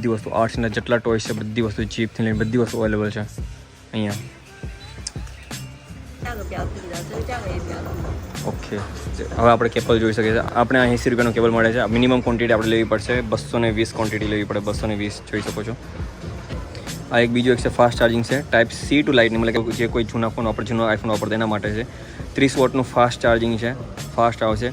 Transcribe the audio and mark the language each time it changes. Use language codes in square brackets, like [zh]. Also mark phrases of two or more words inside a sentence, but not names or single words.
[gu] બધી વસ્તુ આર્ટ્સના જેટલા ટોયસ છે બધી વસ્તુ ચીપથી લઈને બધી વસ્તુ અવેલેબલ છે અહીંયા. [zh] 价格比较低的，这个价格也比较低。 [gu] ઓકે હવે આપણે કેબલ જોઈ શકીએ છીએ. આપણે 80 રૂપિયાનો કેબલ મળે છે. [en] minimum quantity [gu] આપણે લેવી પડશે 220 ક્વોન્ટિટી લેવી પડે. 220 જોઈ શકો છો. આ એક બીજું એક છે [en] fast charging [gu] છે [en] type C to lightning [gu] મતલબ કે જે કોઈ જૂના ફોન વાપરે જૂનો આઈફોન વાપરતો એના માટે છે. 30 વોટનું [en] fast charging [gu] છે. ફાસ્ટ આવશે.